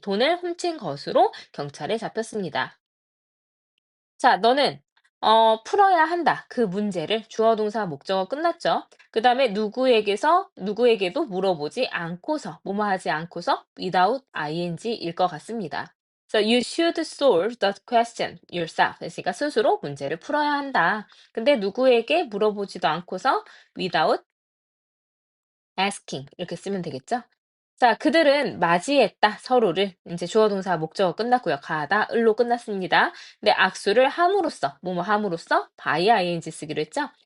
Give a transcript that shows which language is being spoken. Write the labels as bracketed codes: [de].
[ko] 돈을 훔친 것으로 경찰에 잡혔습니다. 자, 너는 풀어야 한다. 그 문제를 주어 동사 목적어 끝났죠. 그다음에 누구에게도 물어보지 않고서 뭐뭐 하지 않고서 without ing일 것 같습니다. [en] So you should solve the question yourself. [ko] 그러니까 스스로 문제를 풀어야 한다. 근데 누구에게 물어보지도 않고서 [en] without asking [ko] 이렇게 쓰면 되겠죠? 자, 그들은 맞이했다, 서로를. 이제 주어 동사 목적어 끝났고요. 가다, 을로 끝났습니다. 근데 악수를 함으로써, 뭐뭐 함으로써 by ing 쓰기로 했죠?